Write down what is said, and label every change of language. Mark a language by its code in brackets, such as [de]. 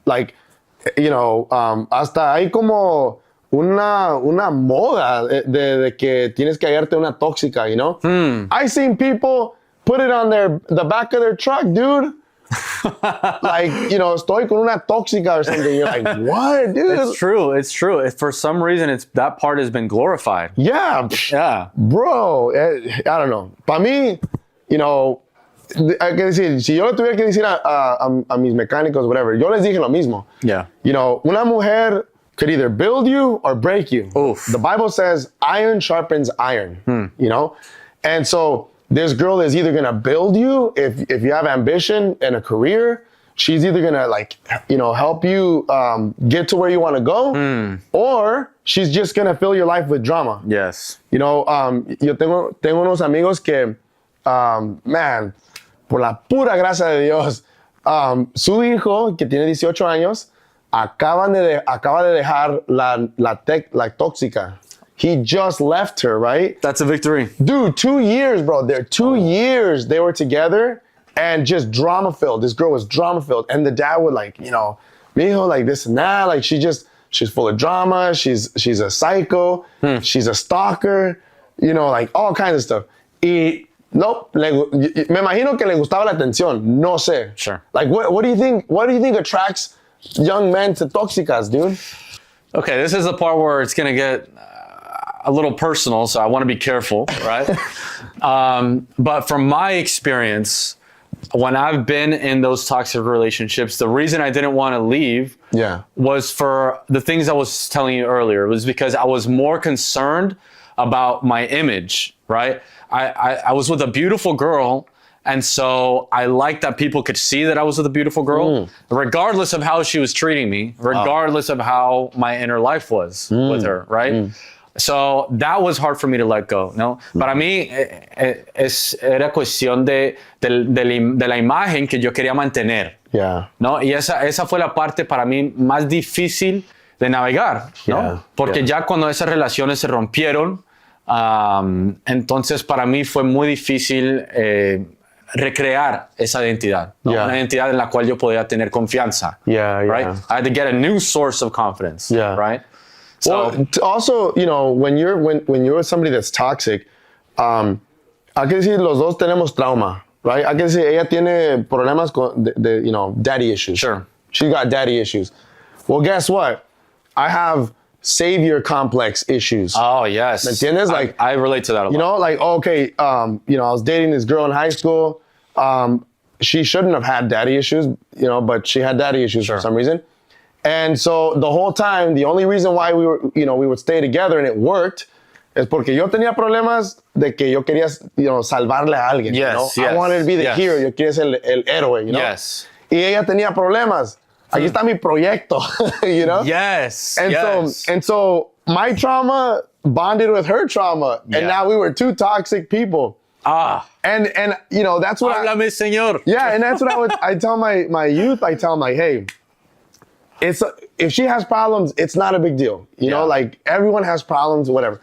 [en] Like, you know, [es] hasta hay como una moda de que tienes que hallarte una tóxica, [en] you know? I seen people put it on the back of their truck, dude. Like, you know, [es] estoy con una tóxica [en] or something. You're like, what, dude? It's true. It's true. For some reason, that part has been glorified. Yeah, Yeah. bro. I don't know. [es] Para mí, [en] you know, [es] hay que decir, si yo le tuviera que decir a mis mecánicos, [en] whatever, [es] yo les dije lo mismo. [en] Yeah. You know, [es] una mujer [en] could either build you or break you. Oof. The Bible says iron sharpens iron, you know? And so this girl is either gonna build you if you have ambition and a career. She's either gonna, like, you know, help you get to where you wanna go, or she's just gonna fill your life with drama. Yes. You know, [es] yo tengo unos amigos que, [en] man, [es] por la pura gracia de Dios, su hijo, que tiene 18 años, acaba de dejar la tóxica. [en] He just left her, right? That's a victory. Dude, 2 years, bro. 2 years they were together and just drama filled. This girl was drama filled. And the dad would, like, you know, mijo, like this and that. Like, she's full of drama. She's a psycho. She's a stalker. You know, like all kinds of stuff. [es] Y no, me imagino que le gustaba la atención. No sé. [en] Sure. Like, what do you think? What do you think attracts young men to tóxicas, dude? Okay, this is the part where it's gonna get a little personal, so I want to be careful, right? But from my experience, when I've been in those toxic relationships, the reason I didn't want to leave was for the things I was telling you earlier. It was because I was more concerned about my image, right? I was with a beautiful girl, and so I liked that people could see that I was with a beautiful girl, regardless of how she was treating me, regardless of how my inner life was with her, right? So that was hard for me to let go, [es] ¿no? Para mí era cuestión de la imagen que yo quería mantener, ¿no? Y esa fue la parte para mí más difícil de navegar, ¿no? Porque ya cuando esas relaciones se rompieron, entonces para mí fue muy difícil recrear esa identidad, ¿no? Una identidad en la cual yo podía tener confianza, [en] right? I had to get a new source of confidence, right? So, well, also, you know, when you're with somebody that's toxic, [es] hay que decir los dos tenemos trauma, [en] right? [es] Hay que decir ella tiene problemas de [en] you know, daddy issues. Sure. She's got daddy issues. Well, guess what? I have savior complex issues. Oh, yes. [es] ¿Me entiendes? [en] Like, I relate to that a lot. You know, like, okay, you know, I was dating this girl in high school. She shouldn't have had daddy issues, you know, but she had daddy issues for some reason. And so the whole time, the only reason why we would stay together and it worked [es] es porque yo tenía problemas de que yo quería, you know, salvarle a alguien. [en] Yes, you know? I wanted to be the hero. [es] Yo quería ser el héroe, [en] you know? Yes. [es] Y ella tenía problemas. Aquí está mi proyecto, [en] you know? Yes. And so my trauma bonded with her trauma, and now we were two toxic people. And you know, that's what [es] Háblame, señor. [en] Yeah, and that's what I tell my youth. I tell them, like, hey, if she has problems, it's not a big deal. You know, like, everyone has problems, whatever.